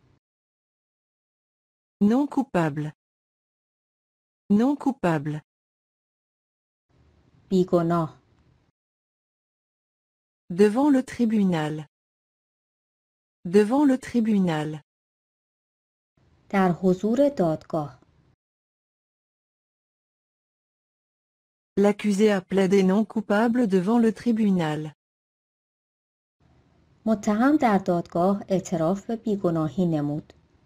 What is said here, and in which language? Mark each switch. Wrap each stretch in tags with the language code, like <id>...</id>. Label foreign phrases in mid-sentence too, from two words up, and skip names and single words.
<fr>Non coupable. Non coupable.</fr> <fa>بیگناه.</fa> <fr>Devant le tribunal. Devant le tribunal.</fr> <fa>در حضور دادگاه.</fa> <fr>L'accusé a plaidé non coupable devant le tribunal.</fr> <fa>متهم در دادگاه اعتراف به بیگناهی نمود.</fa>